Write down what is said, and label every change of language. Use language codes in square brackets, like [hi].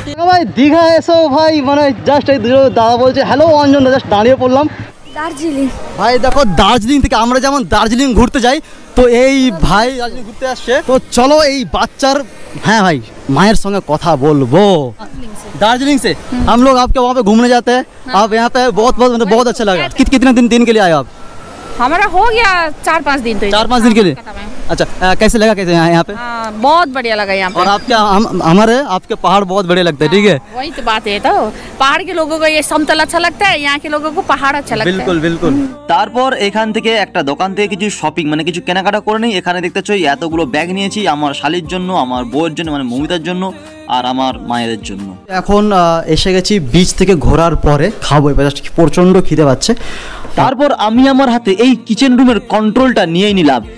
[bn] ভাই দীঘা এসো ভাই, মানে জাস্ট এই দুজন দাদা বলছে হ্যালো অঞ্জন, জাস্ট দাঁড়িয়ে পড়লাম। দার্জিলিং। ভাই দেখো দার্জিলিং থেকে আমরা যেমন দার্জিলিং ঘুরতে যাই, তো এই ভাই দার্জিলিং ঘুরতে আসছে। তো চলো এই বাচ্চার হ্যাঁ भाई मायर संगे कथा बोलबो। [hi] दार्जिलिंग से हम लोग आपके वहाँ पे घूमने जाते हैं। आप यहाँ पे बहुत अच्छा लगा। कितने दिन के लिए आए आप? हमारा हो गया 4-5 दिन। तो 4-5 दिन के लिए। अच्छा कैसे लगा, कैसे यहाँ पे? बहुत बढ़िया लगा यहाँ पे। और आपके हमारे आपके पहाड़ बहुत बड़े लगते हैं। ठीक है, वही तो बात है। तो पहाड़ के लोगों को ये समतल अच्छा लगता है, यहाँ के लोगों को पहाड़ अच्छा लगता है। बिल्कुल। [bn] তারপর এখান থেকে একটা দোকান থেকে কিছু শপিং মানে কিছু কেনাকাটা করে নিই। এখানে দেখতেছো এতগুলো ব্যাগ নিয়েছি আমার শালির জন্য, আমার বউয়ের জন্য মানে মমিতার জন্য, আর আমার মায়ের জন্য। এখন এসে গেছি বিচ থেকে ঘোরার পরে, খাবো এবার, প্রচন্ড খিদে পাচ্ছে। তারপর আমি আমার হাতে এই কিচেন রুমের কন্ট্রোলটা নিয়েই নিলাম।